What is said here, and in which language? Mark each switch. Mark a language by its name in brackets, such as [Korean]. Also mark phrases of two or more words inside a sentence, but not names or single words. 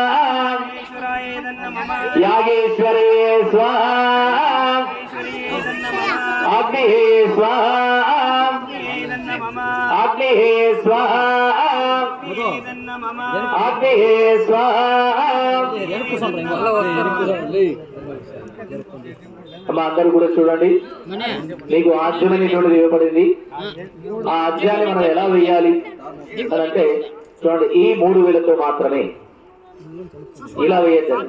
[Sanskrit] यागेश्वरे स्वाहा। अग्निः स्वाहा। अग्निः स्वाहा। अग्निः स्वाहा। [Telugu] అందరూ కూడా చూడండి, మీకు ఆజ్యమైనటువంటిది ఇవ్వబడింది. ఆ ఆజ్యాన్ని మనం ఎలా వేయాలి అంటే చూడండి, ఈ 3 వేలతో మాత్రమే ఇలా వేయద్దండి.